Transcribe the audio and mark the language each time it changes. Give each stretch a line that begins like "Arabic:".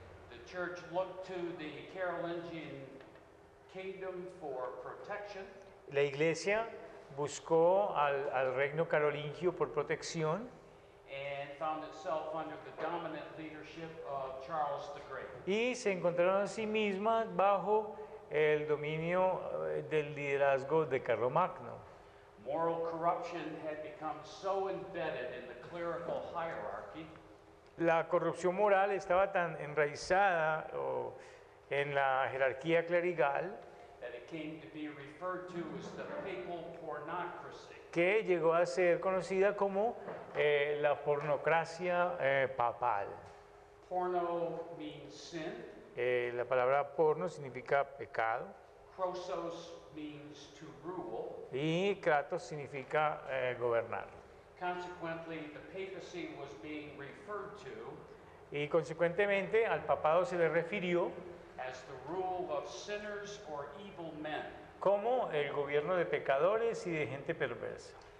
English: The church looked to the Carolingian kingdom for protection,
Spanish: La iglesia buscó al reino carolingio por protección
English: and found itself under the dominant leadership of Charles the Great.
Spanish: y se encontraron a sí mismas bajo el dominio del liderazgo de Carlomagno.
English: Moral corruption had become so embedded in the clerical hierarchy
Spanish: La corrupción moral estaba tan enraizada en la jerarquía clerical
English: that it came to be referred to as the papal pornocracy.
Spanish: que llegó a ser conocida como la pornocracia papal.
English: Porno means sin,
Spanish: La palabra porno significa pecado
English: krosos means to rule.
Spanish: y kratos significa gobernar.
English: Consequently, the papacy was being referred to
Spanish: Y consecuentemente al papado se le refirió
English: as the rule of sinners or evil men.
Spanish: como el gobierno de pecadores y de gente perversa.